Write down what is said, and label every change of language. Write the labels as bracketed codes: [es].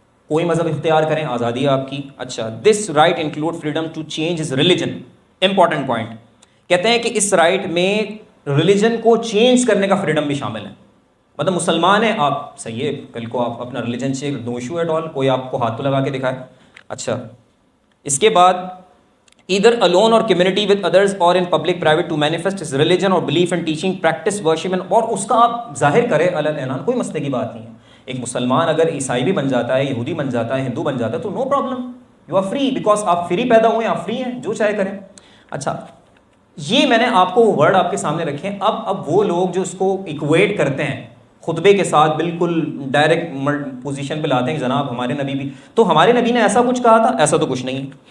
[ur] کوئی مذہب اختیار کریں، آزادی ہے آپ کی. اچھا [en] This right include freedom to change his religion. [ur] Important point کہتے ہیں کہ اس رائٹ میں ریلیجن کو چینج کرنے کا فریڈم بھی شامل ہے. مطلب مسلمان ہیں آپ، صحیح ہے، کل کو آپ اپنا religion change, [en] no issue at all, [ur] کوئی آپ کو ہاتھ تو لگا کے دکھائے. اچھا اس کے بعد [en] either alone or community with others or in public private to manifest his religion or belief and teaching, practice worship and، [ur] اور اس کا آپ ظاہر کریں علی الاعلان، کوئی مسئلے کی بات نہیں ہے. ایک مسلمان اگر عیسائی بھی بن جاتا ہے، یہودی بن جاتا ہے، ہندو بن جاتا ہے تو [en] no problem, you are free, [ur] because آپ فری پیدا ہوئے ہیں، آپ فری ہیں، جو چاہے کریں. اچھا یہ میں نے آپ کو ورڈ آپ کے سامنے رکھے. اب وہ لوگ جو اس کو ایکویٹ کرتے ہیں خطبے کے ساتھ، بالکل ڈائریکٹ پوزیشن پہ لاتے ہیں کہ جناب ہمارے نبی بھی، تو ہمارے نبی نے ایسا کچھ کہا تھا؟ ایسا تو کچھ نہیں.